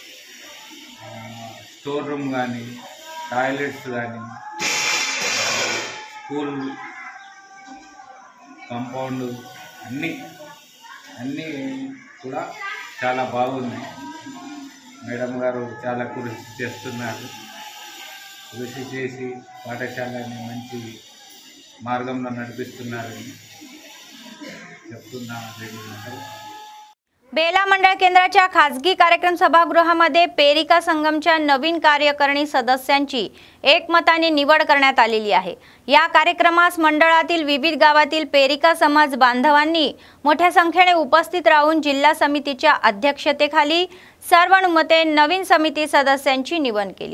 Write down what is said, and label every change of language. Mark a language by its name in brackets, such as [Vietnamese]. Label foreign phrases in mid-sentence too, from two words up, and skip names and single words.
[Telugu] స్టోర్ రూమ్ కానీ, టాయిలెట్స్ కానీ, స్కూల్ కాంపౌండ్ అన్నీ కూడా చాలా బాగున్నాయి. మేడం గారు చాలా కృషి చేస్తున్నారు. కృషి చేసి పాఠశాలని మంచి మార్గంలో నడిపిస్తున్నారని చెప్తున్నాను. [Marathi] बेला मंडळ केंद्राच्या खासगी कार्यक्रम सभागृहामध्ये पेरिका संगमच्या नवीन कार्यकारिणी सदस्यांची एकमताने निवड करण्यात आलेली आहे। या कार्यक्रमास मंडळातील विविध गावातील पेरिका समाज बांधवांनी मोठ्या संख्येने उपस्थित राहून जिल्हा समितीच्या अध्यक्षतेखाली सर्वानुमते नवीन समिती सदस्यांची निवड केली।